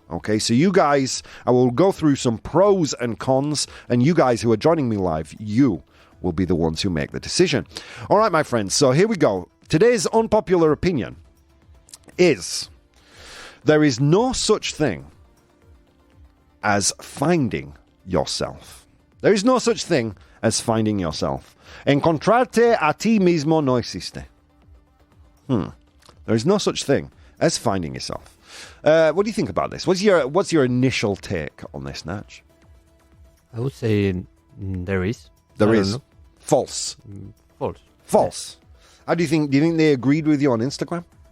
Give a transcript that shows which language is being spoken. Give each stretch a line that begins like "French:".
English: Okay, so you guys, I will go through some pros and cons, and you guys who are joining me live, you will be the ones who make the decision. All right, my friends, so here we go. Today's unpopular opinion is there is no such thing as finding yourself. There is no such thing as finding yourself.
Spanish: Encontrarte a ti mismo no existe.
English: There is no such thing as finding yourself. What do you think about this? What's your initial take on this, Natch? I would say there is. There is. False. False. False. Yeah. How do you think? Do you think they agreed with you on Instagram?